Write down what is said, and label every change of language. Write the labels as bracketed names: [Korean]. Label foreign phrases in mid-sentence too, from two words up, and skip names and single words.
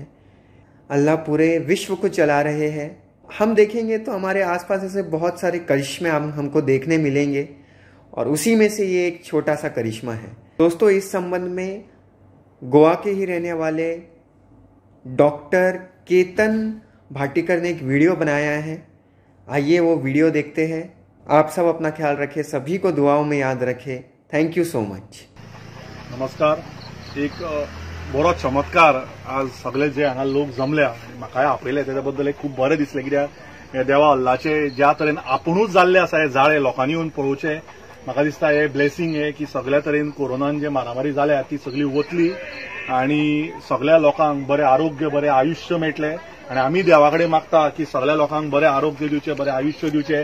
[Hindi] अल्लाह पूरे विश्व को चला रहे हैं। हम देखेंगे तो हमारे आसपास ऐसे बहुत सारे करिश्मे हमको देखने मिलेंगे और उसी में से ये एक छोटा सा करिश्मा है। दोस्तों, इस संबंध में गोवा के ही रहने वाले डॉक्टर केतन भाटीकर ने एक वीडियो बनाया है। आइए वो वीडियो देखते हैं। आप सब अपना ख्याल रखें, सभी को दुआओं में याद रखें। [English] Thank you so much. [Hindi] नमस्कार। [Konkani] एक बरो चमत्कार आज सगळे जे हांगा लोक जमल्या म्हाकाय आपयले तेच्या बद्दल खूब बरें दिसलें, कित्याक हे देवा अल्लाचे ज्या तरेन आपुणूच जाल्ले आसा हे जाळे लोकांनी येवन पळोवचे। म्हाका दिसता हे ब्लेसिंग हे की सगळ्या तरेन कोरोनान जे मारामारी जाल्या ती सगळी वतली आनी सगळ्या लोकांक बरें आरोग्य बरें आयुश्य मेळटलें आनी आमी देवा कडेन मागता की सगळ्या लोकांक बरें आरोग्य दिवचें, बरें आयुश्य दिवचें।